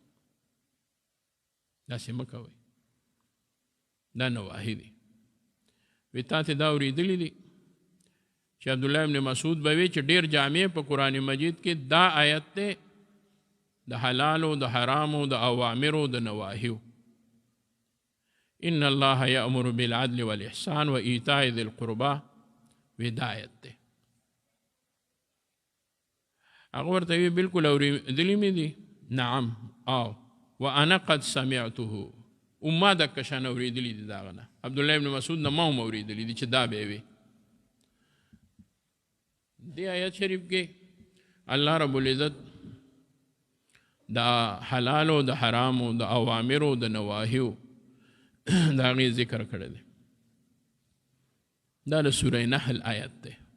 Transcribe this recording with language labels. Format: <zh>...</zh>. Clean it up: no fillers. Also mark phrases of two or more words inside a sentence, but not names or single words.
<ps>داسې مه کوئ دا نواهی دی وی تا ته دا اورېدلي دي چې عبدالله ابن مسعود به وی چې ډېر جامع په قرآن مجید کې دا آیت دی د حلالو د حرامو د اوامرو د نواهیو</ps> <ar>ان الله یأمر بالعدل والاحسان و ایتاء ذی القربى</ar> <ps>وی دا آیت دی هغه ورته وی بالکل اورېدلي مې دي نعم او</ps> <ar>وانا قد سمعته</ar> <ps>ما دکه شان اورېدلي دي د هغه نه عبدالله ابن مسعود نه ما هم اورېدلي دي چې دا به وي دی آیت شریف کې الله رب العزت دا حلالو د حرامو د اوامرو د نواهیو د هغې ذکر کړی دی دا د سوره نحل آیت دی</ps>